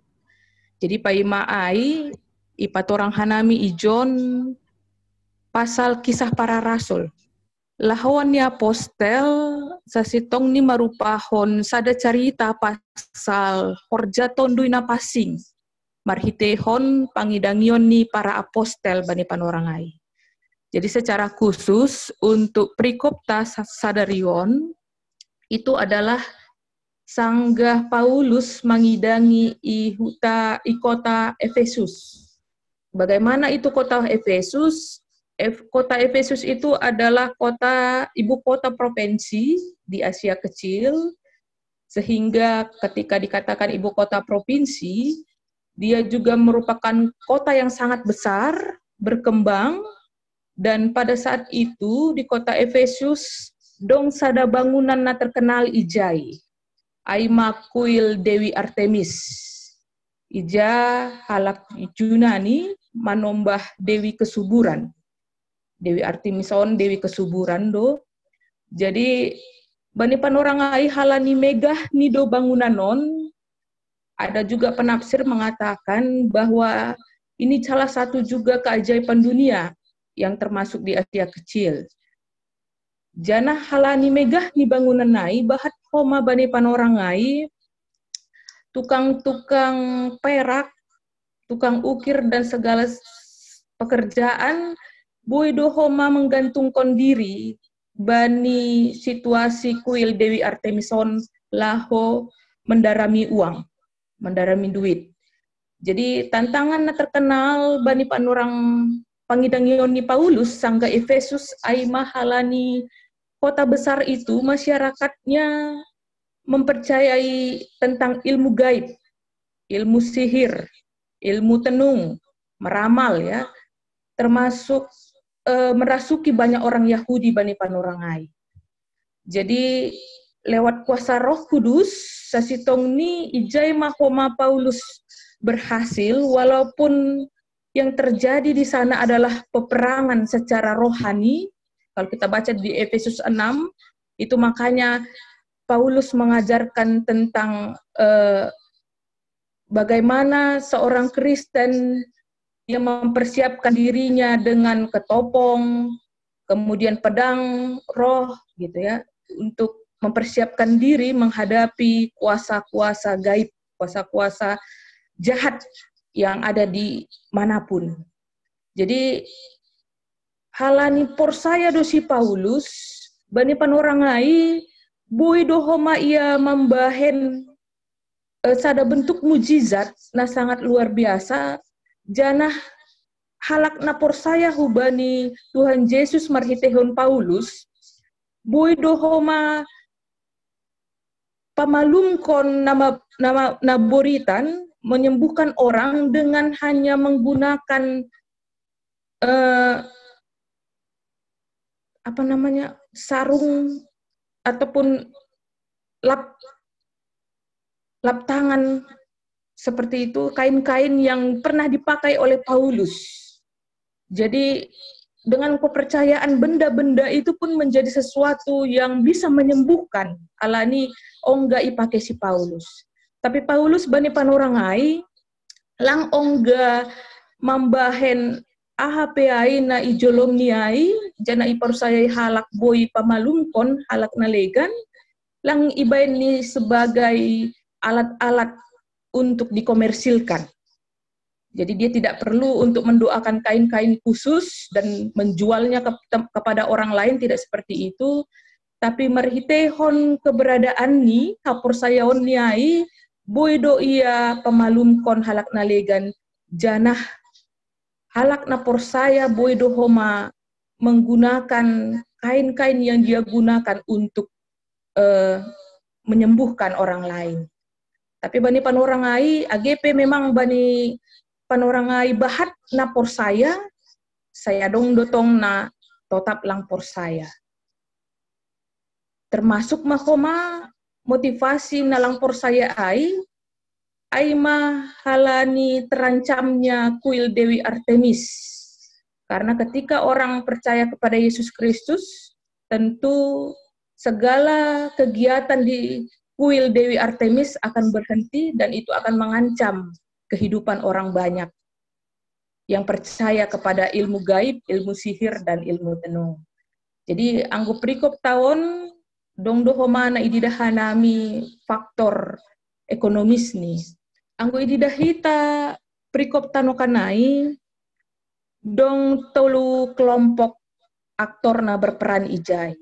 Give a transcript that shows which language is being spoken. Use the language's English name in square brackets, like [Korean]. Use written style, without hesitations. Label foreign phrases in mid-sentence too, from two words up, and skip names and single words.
[Batak Simalungun] Jadi paima ai ipatorang hanami ijon pasal kisah para rasul. Lahawan ni apostel sasitong ni marupahon sada carita pasal horja tondui na pasing. Marhitehon pangidangion ni para apostel bani panorangai. [Indonesian] Jadi secara khusus untuk [Batak Simalungun] prikopta sadarion [Indonesian] itu adalah sanggah Paulus mengidangi i kota Efesus. Bagaimana itu kota Efesus? Kota Efesus itu adalah ibu kota provinsi di Asia Kecil, sehingga ketika dikatakan ibu kota provinsi, dia juga merupakan kota yang sangat besar, berkembang, dan pada saat itu di kota Efesus [Batak Simalungun] dong sada bangunan na terkenal ijai. Aima kuil Dewi Artemis. Ija halak Yunani manombah Dewi Kesuburan. Dewi Artemison, Dewi Kesuburan do. Jadi bani panorangai halani megah nido bangunanon. [Indonesian] Ada juga penafsir mengatakan bahwa ini salah satu juga keajaiban dunia yang termasuk di Asia Kecil. [Batak Simalungun] Jana halani megah ni bangunan nai bahat homa bani panorangai, [Indonesian] tukang-tukang perak, tukang ukir dan segala pekerjaan [Batak Simalungun] boido homa [Indonesian] menggantungkan diri bani situasi kuil Dewi Artemison laho mendarami uang, mendarami duit. Jadi tantangan terkenal [Batak Simalungun] bani panorang pangidangion ni Paulus sangga Efesus ai mahalani [Indonesian] kota besar itu masyarakatnya mempercayai tentang ilmu gaib, ilmu sihir, ilmu tenung, meramal ya, termasuk merasuki banyak orang Yahudi [Batak Simalungun] bani panorangai. [Indonesian] Jadi lewat kuasa Roh Kudus [Batak Simalungun] sasitong ni ijai mahoma [Indonesian] Paulus berhasil walaupun yang terjadi di sana adalah peperangan secara rohani. Kalau kita baca di Efesus 6, itu makanya Paulus mengajarkan tentang bagaimana seorang Kristen yang mempersiapkan dirinya dengan ketopong, kemudian pedang roh, gitu ya, untuk mempersiapkan diri menghadapi kuasa-kuasa gaib, kuasa-kuasa jahat yang ada di manapun. [Batak Simalungun] Jadi halani porsaya dosi Paulus, bani panorangai, bui dohoma ia membahen sada [Indonesian] bentuk mujizat, nah sangat luar biasa, [Batak Simalungun] janah halak na porsaya hubani Tuhan Yesus marhitehon Paulus, bui dohoma pamalumkon naboritan, [Indonesian] menyembuhkan orang dengan hanya menggunakan sarung ataupun lap tangan seperti itu, kain-kain yang pernah dipakai oleh Paulus. Jadi dengan kepercayaan benda-benda itu pun menjadi sesuatu yang bisa menyembuhkan. [Batak Simalungun] Alani ongga ipake si Paulus. Tapi Paulus bani panorangai lang ongga mambahen AHPI na ijolom niai jana iparsayai halak boy pamalumkon halak nalegan lang ibain ni [Indonesian] sebagai alat-alat untuk dikomersilkan. Jadi dia tidak perlu untuk mendoakan kain-kain khusus dan menjualnya kepada orang lain, tidak seperti itu. [Batak Simalungun] Tapi merhitehon keberadaan ni kapursayaon niai boydo ia pamalumkon halak nalegan janah halak na porsaya boydo homa [Indonesian] menggunakan kain-kain yang dia gunakan untuk menyembuhkan orang lain. [Batak Simalungun] Tapi bani panorangai AGP memang bani panorangai bahat na porsaya, saya dong dotong na totap lang porsaya. Termasuk mahoma motivasi na lang porsaya ay mahalani terancamnya kuil Dewi Artemis. [Indonesian] Karena ketika orang percaya kepada Yesus Kristus, tentu segala kegiatan di kuil Dewi Artemis akan berhenti dan itu akan mengancam kehidupan orang banyak yang percaya kepada ilmu gaib, ilmu sihir, dan ilmu tenung. [Batak Simalungun] Jadi anggo prikop tahun dong dohomana ididahanami [Indonesian] faktor ekonomis [Batak Simalungun] nih. Anggo ididahita prikop tanokanai dong tolu [Indonesian] kelompok aktor [Batak Simalungun] na berperan ijai.